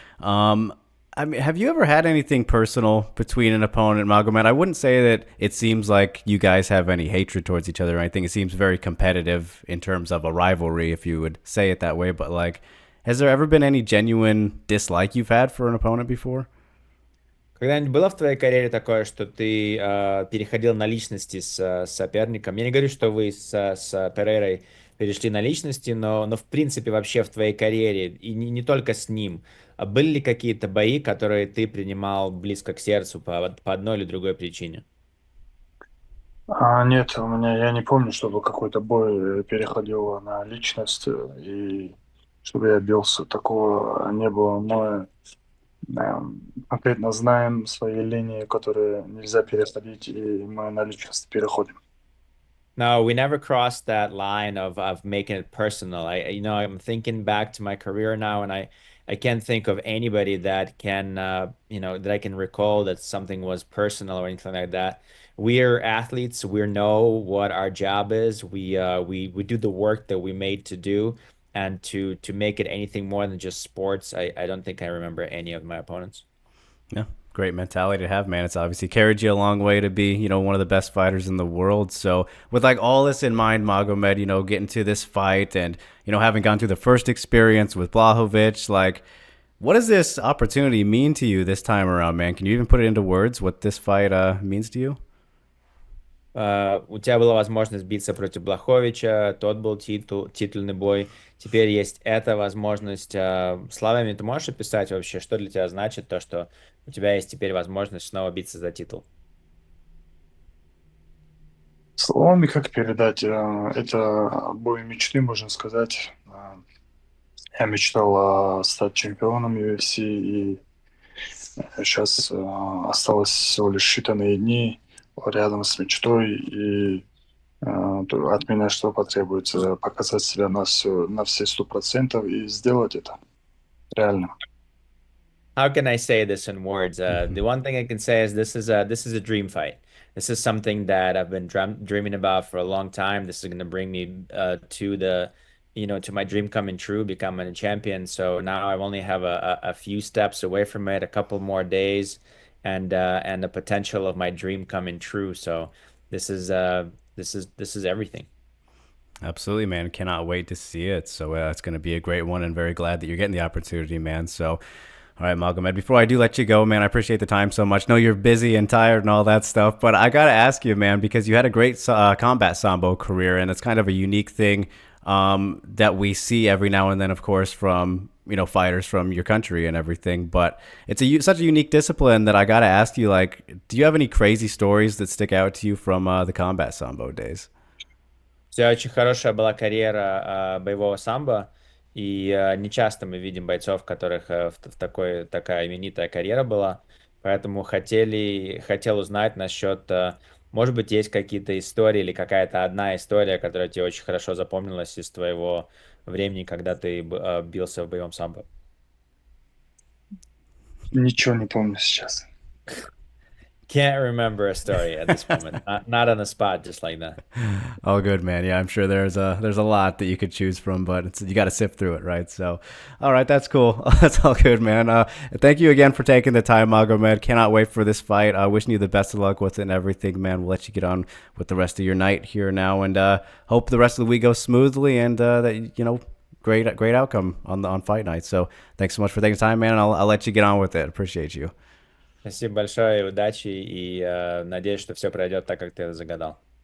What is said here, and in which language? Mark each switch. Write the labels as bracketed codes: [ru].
[en] Um, I mean, have you ever had anything personal between an opponent, Magomed? I wouldn't say that it seems like you guys have any hatred towards each other or anything. It seems very competitive in terms of a rivalry, if you would say it that way. But like, has there ever been any genuine dislike you've had for an opponent before? [ru] Когда-нибудь было в твоей карьере такое, что ты переходил на личности с соперником? Я не говорю, что вы с Перейрой перешли на личности, но в принципе вообще в твоей карьере, и не только с ним, были ли какие-то бои, которые ты принимал близко к сердцу по одной или другой причине? Нет, я не помню, чтобы какой-то бой переходил на личность, и чтобы я бился. Такого не было. Мы конкретно знаем свои линии, которые нельзя переходить, и мы на личность переходим. [en] No, we never crossed that line of making it personal. I'm thinking back to my career now, and I can't think of anybody that can, that I can recall that something was personal or anything like that. We're athletes. We know what our job is. We do the work that we made to do, and to make it anything more than just sports. I don't think I remember any of my opponents. Yeah, great mentality to have, man. It's obviously carried you a long way to be, one of the best fighters in the world. So, with like all this in mind, Magomed, getting to this fight and, having gone through the first experience with Blahovic, like, what does this opportunity mean to you this time around, man? Can you even put it into words what this fight means to you? [ru] У тебя была возможность биться против Блаховича, тот был титульный бой. Теперь есть эта возможность. Словами ты можешь описать вообще, что для тебя значит то, что у тебя есть теперь возможность снова биться за титул? Словами как передать? Это бой мечты, можно сказать. Я мечтал стать чемпионом UFC, и сейчас осталось всего лишь считанные дни рядом с мечтой, и от меня что потребуется? Показать себя на все 100% и сделать это реально. [en] How can I say this in words? The one thing I can say is this is a dream fight. This is something that I've been dreaming about for a long time. This is going to bring me to my dream coming true, becoming a champion. So now I only have a few steps away from it, a couple more days, and the potential of my dream coming true. So this is this is everything. Absolutely, man. Cannot wait to see it. So it's going to be a great one, and very glad that you're getting the opportunity, man. So, all right, Magomed, before I do let you go, man, I appreciate the time so much. Know you're busy and tired and all that stuff, but I got to ask you, man, because you had a great combat sambo career, and it's kind of a unique thing that we see every now and then, of course, from fighters from your country and everything. But it's such a unique discipline that I got to ask you, like, do you have any crazy stories that stick out to you from the combat sambo days? [ru] У тебя очень хорошая была карьера боевого самбо, и не часто мы видим бойцов, у которых такая именитая карьера была, поэтому хотел узнать насчет Может быть, есть какие-то истории или какая-то одна история, которая тебе очень хорошо запомнилась из твоего времени, когда ты бился в боевом самбо? Ничего не помню сейчас. [en] Can't remember a story at this moment. Not on the spot, just like that. All good, man. Yeah, I'm sure there's a lot that you could choose from, but you got to sift through it, right? So, all right, that's cool. That's all good, man. Thank you again for taking the time, Magomed. Cannot wait for this fight. Wishing you the best of luck with it and everything, man. We'll let you get on with the rest of your night here now, and hope the rest of the week goes smoothly and that great outcome on fight night. So, thanks so much for taking time, man. And I'll let you get on with it. Appreciate you. [ru] Спасибо большое, удачи и надеюсь, что все пройдет так, как ты загадал.